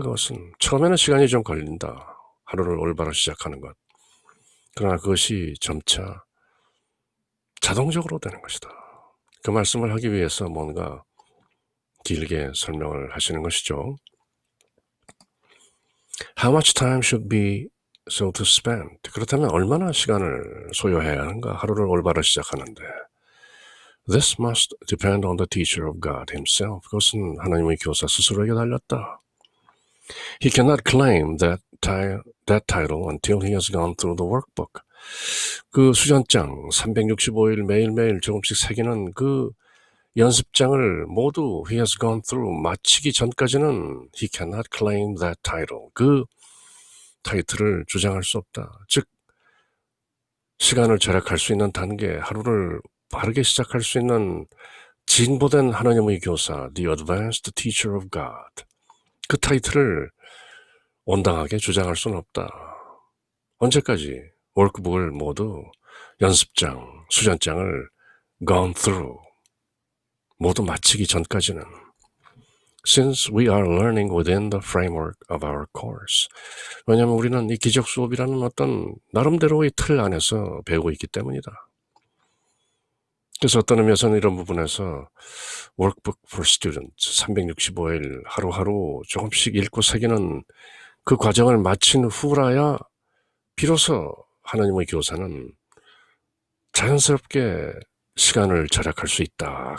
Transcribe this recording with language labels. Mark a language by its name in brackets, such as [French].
[Korean] 그것은 처음에는 시간이 좀 걸린다. 하루를 올바로 시작하는 것. 그러나 그것이 점차 자동적으로 되는 것이다. 그 말씀을 하기 위해서 뭔가 길게 설명을 하시는 것이죠. [English] How much time should be so to spend? [Korean] 그렇다면 얼마나 시간을 소요해야 하는가? 하루를 올바로 시작하는데. [English] This must depend on the teacher of God himself. [Korean] 그것은 하나님의 교사 스스로에게 달렸다. [English] He cannot claim that title until he has gone through the workbook. [Korean] 그 수전장 365일 매일매일 조금씩 새기는 그 연습장을 모두 [English] he has gone through [Korean] 마치기 전까지는 [English] he cannot claim that title. [Korean] 그 타이틀을 주장할 수 없다. 즉 시간을 절약할 수 있는 단계, 하루를 바르게 시작할 수 있는 진보된 하나님의 교사, [English] the advanced teacher of God. [Korean] 그 타이틀을 온당하게 주장할 수는 없다. 언제까지? 워크북을 모두 연습장, 수전장을 [English] gone through [Korean] 모두 마치기 전까지는 [English] since we are learning within the framework of our course. [Korean] 왜냐하면 우리는 이 기적 수업이라는 어떤 나름대로의 틀 안에서 배우고 있기 때문이다. 그래서 어떤 의미에서는 이런 부분에서 Workbook for Students 365일 하루하루 조금씩 읽고 새기는 그 과정을 마친 후라야 비로소 하나님의 교사는 자연스럽게 시간을 절약할 수 있다.